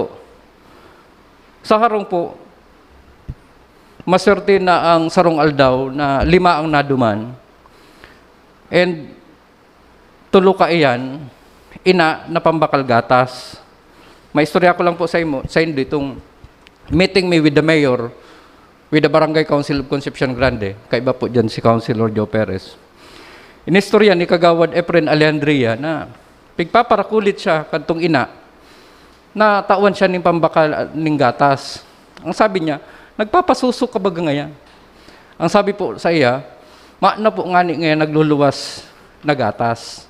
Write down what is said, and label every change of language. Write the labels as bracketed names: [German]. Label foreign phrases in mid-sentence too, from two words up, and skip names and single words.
[Bikol] Sa harong po, maswerte na ang sarong aldaw na 5 ang naduman. And tulo ka iyan, ina na pambakal gatas. May istorya ko lang po sa inyo itong [English] meeting me with the mayor, with the Barangay Council of Concepcion Grande. [Bikol] Kaiba po dyan si Councilor Joe Perez. Inistorya ni Kagawad Efren Alejandria na pigpaparakulit siya kantong ina na tawan siya ng pambakal ng gatas. Ang sabi niya, nagpapasusok ka baga ngayon. Ang sabi po sa iya, na po ngani ngayon nagluluwas na gatas.